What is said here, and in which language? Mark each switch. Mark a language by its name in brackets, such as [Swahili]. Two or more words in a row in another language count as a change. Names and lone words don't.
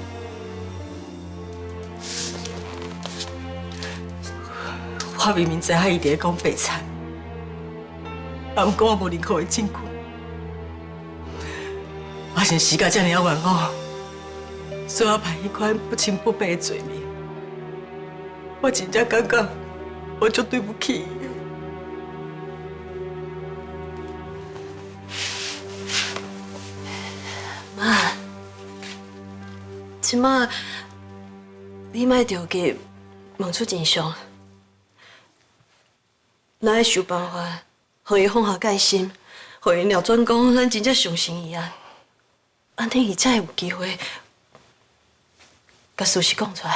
[Min Nan Chinese] 我明明知影伊伫咧讲白菜，啊，不过我无任何的证据。我是死到这尔冤枉，所以我犯迄款不清不白的罪名，我真正感觉我就对不起伊。妈，即马你莫着急问出真相。咱要想办法，互伊放下戒心，互伊了转讲，咱真正相信伊啊，安尼伊才会有机会甲事实讲出来。